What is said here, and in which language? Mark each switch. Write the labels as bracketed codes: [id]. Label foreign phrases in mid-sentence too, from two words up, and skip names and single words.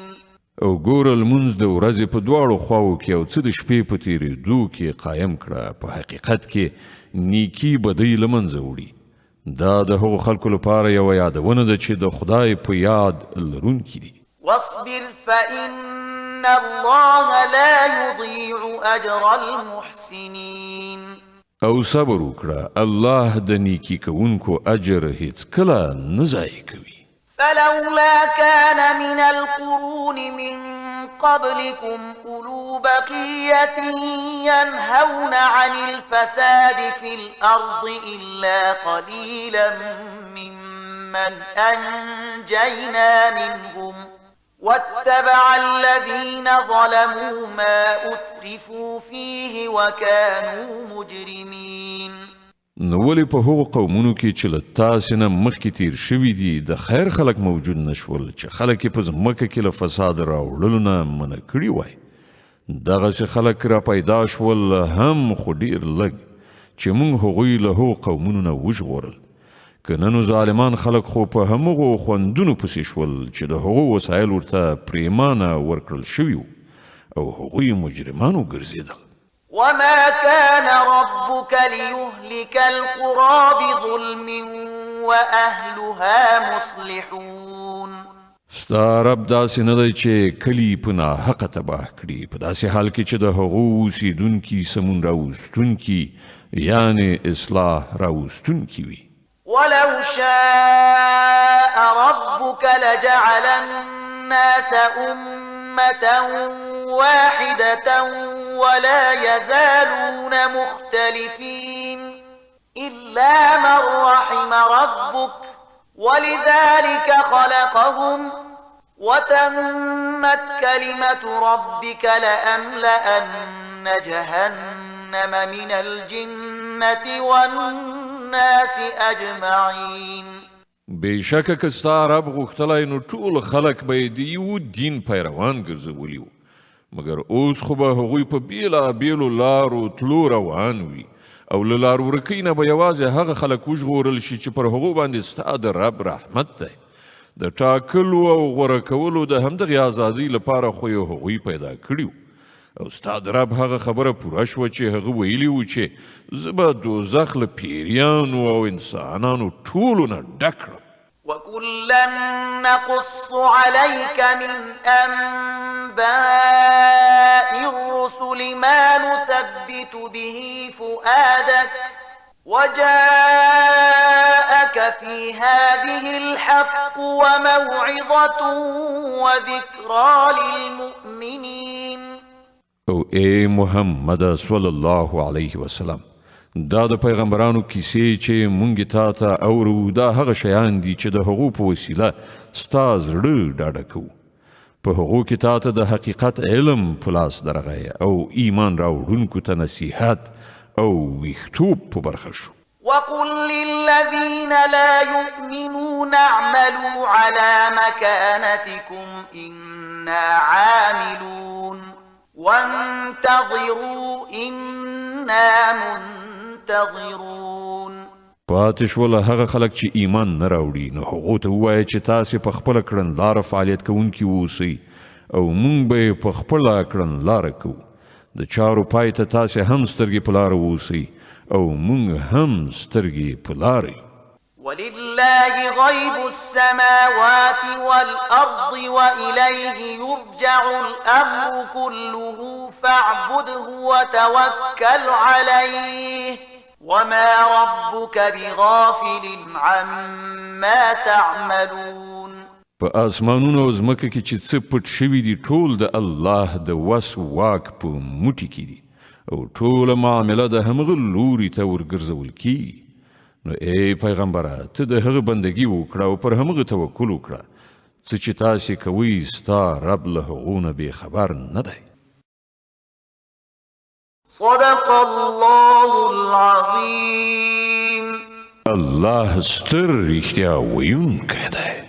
[ps] او ګوره لمونځ د ورځې په دواړو خواو کې او څه د شپې په تېرېدو کې قایم کړه په حقیقت کې نیکي بدۍ له منځه وړي دا د هغو خلکو لپاره یوه یادونه ده چې د خدای په یاد لرونکي دي [ar] واصبر فإن الله لا يضيع أجر المحسنين [ps] او صبر وکړه الله د نیکی کوونکو اجر هیڅ کله نه ضایع کوي [ar] فلولا كان من القرون من قبلكم أولو بقية ينهون عن الفساد في الأرض إلا قليلا ممن أنجينا منهم واتبع الذين ظلموا ما أترفوا فيه وكانوا مجرمين [ps] نو ولې په هغو قومونو کې چې له تاسې نه مخکې تیر شوي دي د خیر خلک موجود نشول چې خلک یې په ځمکه کې له فساد راوړلو نه منع کړي وای دغسې خلک را پیدا شول هم خو ډېر لږ چې موږ هغوی له هغو قومونو نه وژغورل که ننو ظالمان خلک خو په همغو خوندونو پسې شول چې د هغو وسایل ورته پریمانه ورکړل شوي وو او هغوی مجرمان وګرځېدل [ar] وما كان ربك ليهلك القرى بظلم وأهلها مصلحون [ps] ستا رب داسې نه دی چې کلي په ناحقه تباه کړي په داسې حال کې چې د هغو اوسېدونکي سمون راوستونکي یعنې اصلاح راوستونکي وي [ar] ولو شاء ربك لجعل الناس أمة واحدة ولا يزالون مختلفين إلا من رحم ربك ولذلك خلقهم وتمت كلمة ربك لأملأن جهنم من الجنة والناس أجمعين [ps] بېشکه که ستا رب غوښتلی نو ټول خلک به یې د یو دین پیروان ګرځولي وو مګر اوس خو به هغوی په بېلابېلو لارو تلو روان وي او له لار ورکۍ نه به یوازې هغه خلک وژغورل شي چې پر هغو باندې ستا د رب رحمت دی د ټاکلو او غوره کولو د همدغې ازادۍ لپاره خو یې هغوی پیدا کړي وو او ستا د رب هغه خبره پوره شوه چې هغه ویلي وو چې زه به دوزخ له پیریانو او انسانانو ټولو نه ډک کړم [ar] وكلا نقص عليك من أنباء في الرسل ما نثبت به فؤادك وجاءك في هذه الحق وموعظة وذكرى للمؤمنين. [ps] او اے محمد [ar] صلی الله علیه وسلم، [ps] دا د پیغمبرانو کیسې چې مونږ تا ته اورو دا هغه شیان دي چې د هغو په وسیله ستا زړه ډاډه کوو. په هغو کې تا ته د حقیقت علم په لاس درغی او ایمان راوړونکو ته نصیحت او ویښتوب په برخه شو. [ar] وقل للذين لا يؤمنون اعملوا على مكانتكم إنا عاملون وانتظروا إنا منتظرون. [ps] پاتې شول هغه خلک چې ایمان نه راوړي، نو هغو ته ووایه چې تاسې په خپله کړنلاره فعالیت کوونکي واوسئ او موږ به یې په خپله کړنلاره کوو. د چارو پای ته تاسې هم سترګې په لاره واوسئ او موږ هم سترګې په لاره یو. [ar] ولله غيب السماوات والأرض وإليه يرجع الأمر كله فاعبده وتوكل عليه وما ربك بغافل عما تعملون. [ps] په اسمانونو او ځمکه کې چې څه پټ شوي دي ټول د الله د وس واک په موټي کې دي او ټوله معامله د همغه لوري ته ورګرځول کیږي. نو ای پیغمبره ته د هغه بندګي وکړه او پر همغه توکل وکړه څه چې تاسې کوئ ستا رب له هغو نه بې خبر نه دی. [ar] صدق الله العظيم. [ps] الله ستر رښتیا ویونکی دی.